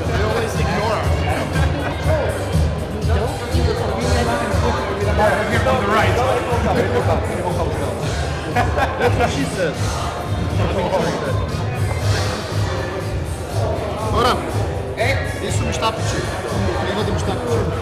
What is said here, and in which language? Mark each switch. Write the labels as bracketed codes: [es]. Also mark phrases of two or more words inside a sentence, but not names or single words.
[en] They always ignore us. Here on the right. That's what she says. [hr] Goran, gdje su mi štapići? Privodi mi štapići.